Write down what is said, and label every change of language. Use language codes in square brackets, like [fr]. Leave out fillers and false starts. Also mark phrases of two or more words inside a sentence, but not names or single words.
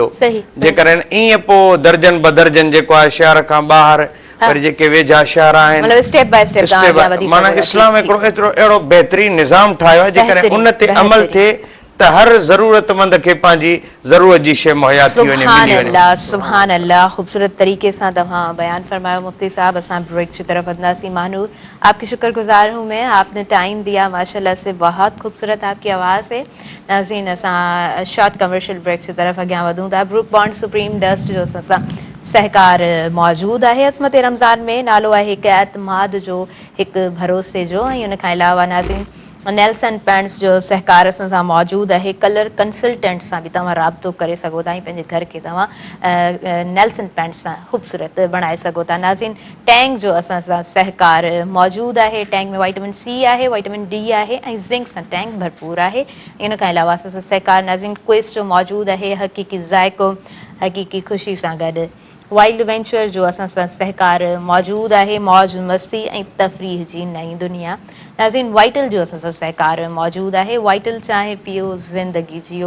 [sd] जेकॾहिं ईअं पोइ दर्जन बदर्जन जेको आहे शहर खां ॿाहिरि वरी जेके वेझा शहर आहिनि, माना इस्लाम हिकिड़ो एतिरो अहिड़ो बहितरीनु निज़ाम ठाहियो आहे, जेकॾहिं उन ते अमल थिए त हर ज़रूरतमंद खे पंहिंजी ज़रूरत जी शइ मुहैया थी वञे। [ar] سبحان الله, [ur] خوبصورت طریقے سے [sd] तव्हां बयान फरमायो मुफ्ती साहब। असां ब्रेक की तरफ वधंदासीं। [ur] محانور، آپ کی شکر گزار ہوں میں، آپ نے ٹائم دیا ماشاءاللہ سے، بہت خوبصورت آپ کی آواز ہے. [sd] नाज़रीन, असां [en] short commercial break [ur] کی طرف [sd] अॻियां वधूं था। ब्रूक बॉन्ड सुप्रीम डस्ट जो असां सहकार मौजूद है अज़मत रमज़ान में, नालो आहे हिकु एतमाद जो, हिकु भरोसे जो। ऐं उन खां अलावा नाज़रीन नेल्सन पेंट्स जो सहकार असां सां मौजूदु आहे। [en] colour consultant [sd] सां बि तव्हां राब्तो करे सघो था ऐं पंहिंजे घर खे तव्हां नेल्सन पेंट्स सां ख़ूबसूरत बणाए सघो था। नाज़रीन, टैंक जो असां सां सहकार मौजूदु आहे। टैंक में [en] vitamin C [sd] आहे, [en] vitamin D [sd] आहे ऐं ज़िंक सां टैंक भरपूर आहे। इन खां अलावा असां सां सहकार नाज़रीन क्विस्ट जो मौजूदु आहे, हक़ीक़ी ज़ाइक़ो हक़ीक़ी ख़ुशी सां गॾु। वाइल्ड वेंचर जो असां सां सहकार मौजूदु आहे, मौज मस्ती ऐं तफ़रीह जी नई दुनिया। नाज़रीन, वाइटल जो असां सां सहकार मौजूदु आहे, वाइटल चांहि पियो ज़िंदगी जियो।